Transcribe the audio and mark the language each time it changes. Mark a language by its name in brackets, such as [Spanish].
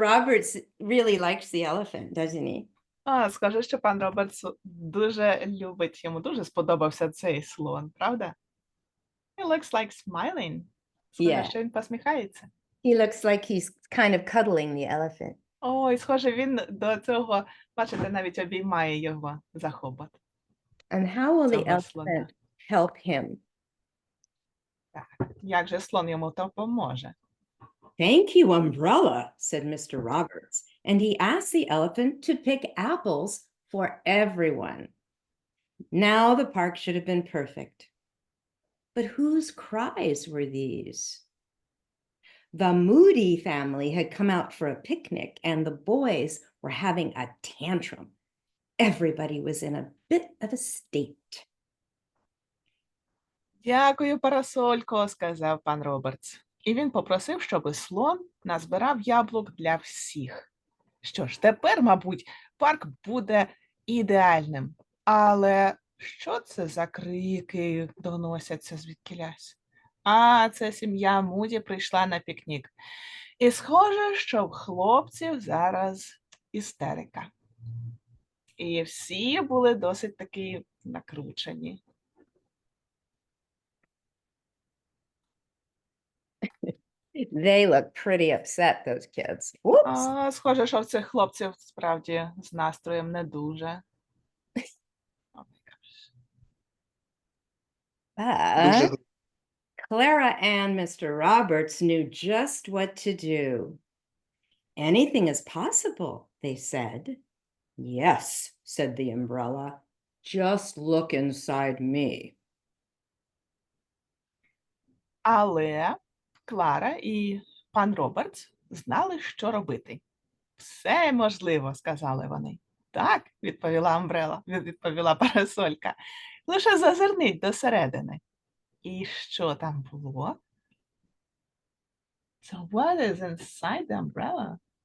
[English] Roberts really likes the elephant, doesn't he? [Ukrainian] Скажу, що пан Робертс дуже любить, йому дуже сподобався цей слон, правда? [English] He looks like smiling. [Ukrainian] Схоже, [English] Yeah. [Ukrainian] що він посміхається. [English] He looks like he's kind of cuddling the elephant. [Ukrainian] Ой, схоже, він до цього, бачите, навіть обіймає його за хобот. [English] And how will the [Ukrainian] Цього слона. [English] elephant help him? [Ukrainian] Як же слон йому допоможе? [English] Thank you, umbrella, said Mr. Roberts, and he asked the elephant to pick apples for everyone. Now the park should have been perfect. But whose cries were these? The Moody family had come out for a picnic, and the boys were having a tantrum. Everybody was in a bit of a state. [Ukrainian] Дякую, парасолько, сказав пан Робертс. І він попросив, щоби слон назбирав яблук для всіх. Що ж, тепер, мабуть, парк буде ідеальним. Але що це за крики доносяться звідкілясь? Це сім'я Муді прийшла на пікнік. І схоже, що в хлопців зараз істерика. І всі були досить таки накручені. [English] They look pretty upset, those kids. Whoops. [Ukrainian] Схоже, що в цих хлопців справді з настроєм не дуже. [English] Oh my gosh. But [Ukrainian] Дуже [English] Clara and Mr. Roberts knew just what to do. Anything is possible, they said. Yes, said the umbrella. Just look inside me. [Ukrainian] Але Клара і пан Робертс знали, що робити. Все можливо, сказали вони. Так, відповіла парасолька. Лише зазирніть досередини. І що там було? [English] So what is inside the umbrella?